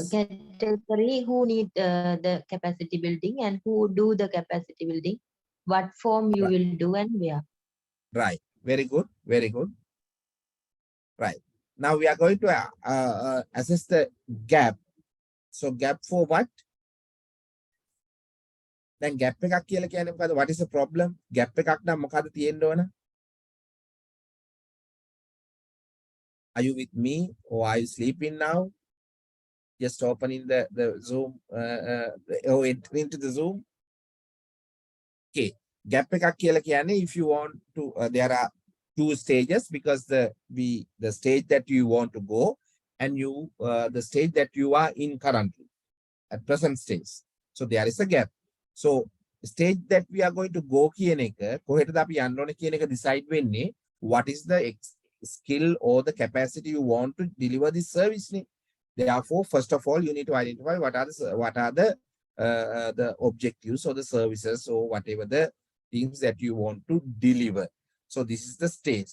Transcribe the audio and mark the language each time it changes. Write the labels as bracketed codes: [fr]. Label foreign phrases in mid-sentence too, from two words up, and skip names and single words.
[en] Category who need the capacity building and who do the capacity building, what form you Right. will do and where. Right. Very good. Very good. Right. Now we are going to assess the gap. So gap for what? Then gap [si] එකක් කියලා කියන්නේ මොකද්ද? [en] What is the problem? [si] Gap එකක් නම් මොකද්ද තියෙන්න ඕන? [en] Are you with me or are you sleeping now? Just opening the Zoom or entering into the Zoom. Okay. Gap [si] එකක් කියලා කියන්නේ [en] if you want to there are two stages, because the stage that you want to go and the stage that you are in currently at present stage. So there is a gap. So stage that we are going to go [si] කියන එක කොහෙටද අපි යන්න ඕනේ කියන එක [en] decide වෙන්නේ what is the skill or the capacity you want to deliver this service නේ. Therefore, first of all, you need to identify what are the objectives or the services or whatever the things that you want to deliver. So this is the stage.